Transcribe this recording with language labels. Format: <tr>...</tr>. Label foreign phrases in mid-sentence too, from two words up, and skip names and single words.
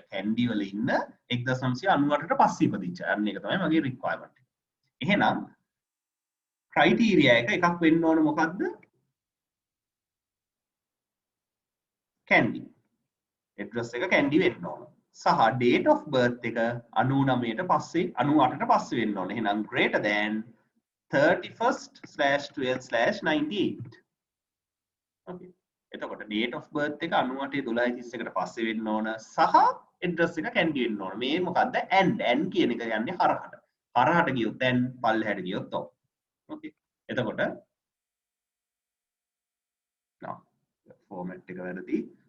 <si>කැන්ඩි වල ඉන්න 1998ට පස්සේ ඉපදිච්ච අය. අන්න ඒක තමයි මගේ රික්වයර්මන්ට් එක. එහෙනම් ක්‍රයිටීරියා එකක් වෙන්න ඕන මොකද්ද? කැන්ඩි. ඇඩ්‍රස් එක කැන්ඩි වෙන්න ඕන. සහ</si> <en>date of birth</en> <si>එක 99ට පස්සේ 98ට පස්සේ වෙන්න ඕන.</si> <en>එහෙනම් greater than 31st/12/98.</en> <si>okay එතකොට</si> <en>date of birth</en> <si>එක 98/12/31කට පස්සේ වෙන්න ඕන සහ address එක කැන්ඩි වෙන්න ඕන. මේ මොකද්ද? and කියන එක යන්නේ හරහට. හරහට ගියොත් and පල්ලෙහාට ගියොත් ඔව්. okay එතකොට ෆෝමැට් එක වැරදි.</si>